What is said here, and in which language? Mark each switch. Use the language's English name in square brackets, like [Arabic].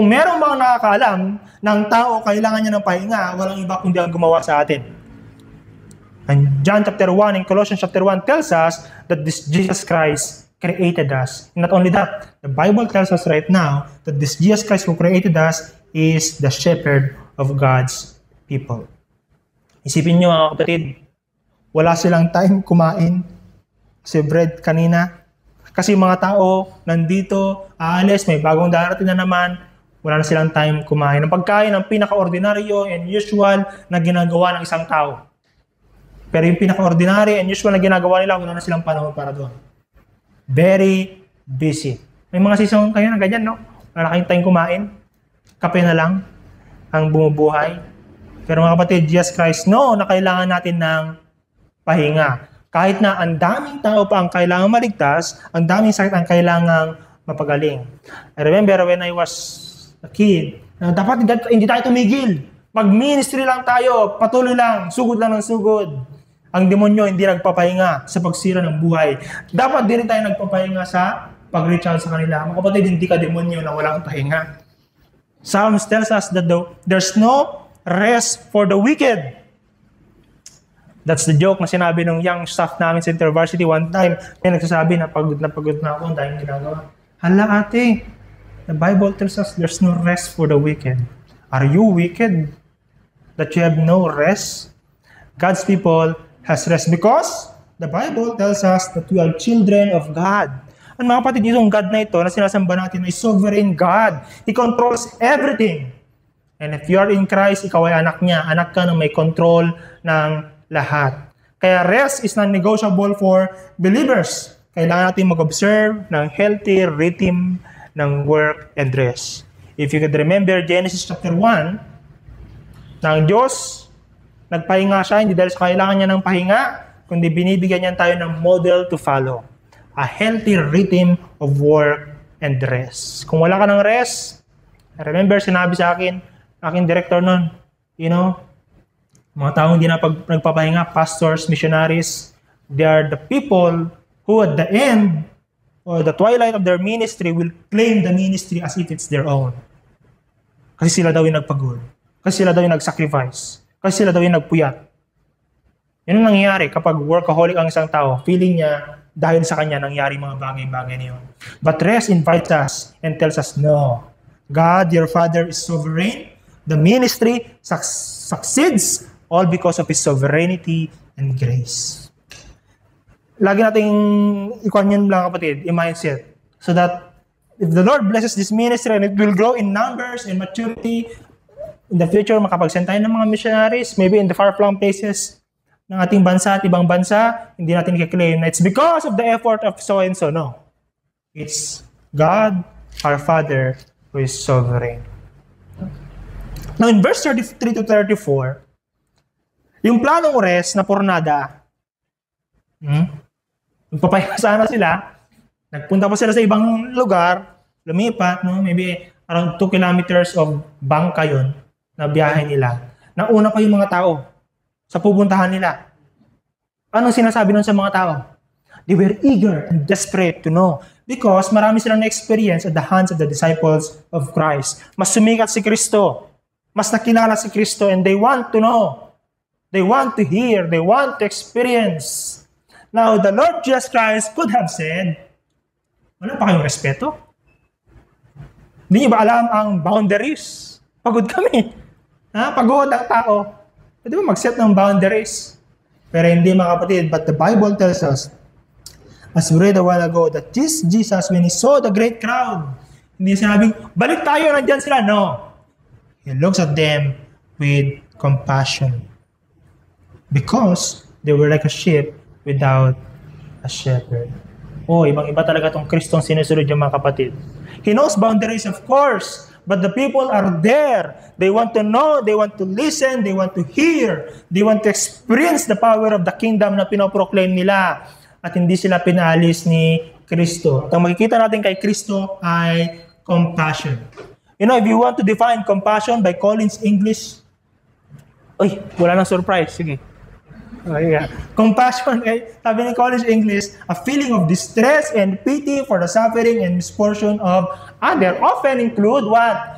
[Filipino] Kung merong mga nakakaalam ng tao kailangan niya ng pahinga, walang iba kundi ang gumawa sa atin. [English] And John chapter 1 and Colossians chapter 1 tells us that this Jesus Christ created us. Not only that, the Bible tells us right now that this Jesus Christ who created us is the shepherd of God's people. [Filipino] Isipin niyo mga kapatid, wala silang time kumain si bread kanina. Kasi mga tao nandito, aalis, may bagong darating na naman, wala na silang time kumain. Ang pagkain ang pinaka-ordinaryo and usual na ginagawa ng isang tao. Pero yung pinaka-ordinary and usual na ginagawa nila, wala na silang panahon para doon. Very busy. May mga season kayo na ganyan, wala na kayong time kumain. Kape na lang ang bumubuhay. Pero mga kapatid, Jesus Christ, na kailangan natin ng pahinga. Kahit na ang daming tao pa ang kailangang maligtas, ang daming sakit ang kailangang mapagaling. [English] I remember when I was a kid, [Filipino] dapat hindi tayo tumigil. Mag-ministry lang tayo, patuloy lang, sugod lang ng sugod. Ang demonyo hindi nagpapahinga sa pagsira ng buhay. Dapat din tayo nagpapahinga sa pag-reach out sa kanila. Mga kapatid, hindi ka demonyo na walang pahinga. [English] Psalms tells us that there's no rest for the wicked. That's the joke na sinabi ng young staff namin sa InterVarsity one time. [Filipino] May nagsasabi na pagod na ako dahil ginagawa. Hala ate, [English] the Bible tells us there's no rest for the wicked. Are you wicked that you have no rest? God's people has rest because the Bible tells us that we are children of God. [Filipino] Ang mga kapatid, yung God na ito na sinasamba natin ay sovereign God. [English] He controls everything. And if you are in Christ, [Filipino] ikaw ay anak niya. Anak ka na may control ng lahat. Kaya [English] rest is non-negotiable for believers. [Filipino] Kailangan natin mag-observe ng healthy rhythm ng work and rest. [English] If you could remember [Filipino] Genesis chapter 1, ng Diyos, nagpahinga siya, hindi dahil sa kailangan niya ng pahinga, kundi binibigyan niya tayo ng model to follow. [English] A healthy rhythm of work and rest. [Filipino] Kung wala ka ng rest, remember, sinabi sa akin, aking director nun, mga taong hindi na nagpapahinga, [English] pastors, missionaries, they are the people who at the end or the twilight of their ministry will claim the ministry as if it's their own. [Filipino] Kasi sila daw yung nagpagod. Kasi sila daw yung nag-sacrifice. Kasi sila daw yung nagpuyat. Yun ang nangyayari kapag workaholic ang isang tao. Feeling niya dahil sa kanya nangyari mga bagay-bagay na yun. [English] But rest invites us and tells us, no. God, your Father, is sovereign. The ministry succeeds all because of His sovereignty and grace. [Filipino] Lagi nating ikuan yan lang kapatid, i-mindset. [English] So that if the Lord blesses this ministry and it will grow in numbers and maturity, in the future [Filipino] makapagsend tayo ng mga missionaries, [English] maybe in the far-flung places [Filipino] ng ating bansa at ibang bansa, hindi natin i-claim na [English] it's because of the effort of so-and-so. No. It's God, our Father, who is sovereign. [Filipino] Now in verse 33 to 34, yung planong rest na pornada, magpapahinga sana sila, Nagpunta pa sila sa ibang lugar, lumipat, no? Maybe around 2 kilometers of bangka yun na biyahe nila. Nauna pa yung mga tao sa pupuntahan nila. Anong sinasabi nun sa mga tao? [English] They were eager and desperate to know because [Filipino] marami silang na-experience [English] at the hands of the disciples of Christ. [Filipino] Mas sumikat si Kristo. Mas nakilala si Kristo [English] and they want to know. They want to hear. They want to experience. Now, the Lord Jesus Christ could have said, [Filipino] wala pa kayong respeto? Hindi niyo ba alam ang boundaries? Pagod kami. Pagod ang tao. Pwede ba mag-set ng boundaries? Pero hindi mga kapatid. [English] But the Bible tells us, as we read a while ago, that this Jesus, when He saw the great crowd, [Filipino] hindi sinabing, balik tayo, nandyan sila. [English] No. He looks at them with compassion. Because they were like a sheep without a shepherd. [Filipino] Ibang-iba talaga itong Kristong sinusunod yung mga kapatid. [English] He knows boundaries, of course, but the people are there. They want to know, they want to listen, they want to hear, they want to experience the power of the kingdom [Filipino] na pinoproclaim nila. At hindi sila pinalis ni Kristo. At ang makikita natin kay Kristo ay compassion. [English] You know, if you want to define compassion by Collins English, [Filipino] wala nang surprise. Sige. [English] Compassion, sabi ni Collins English, a feeling of distress and pity for the suffering and misfortune of others often include what?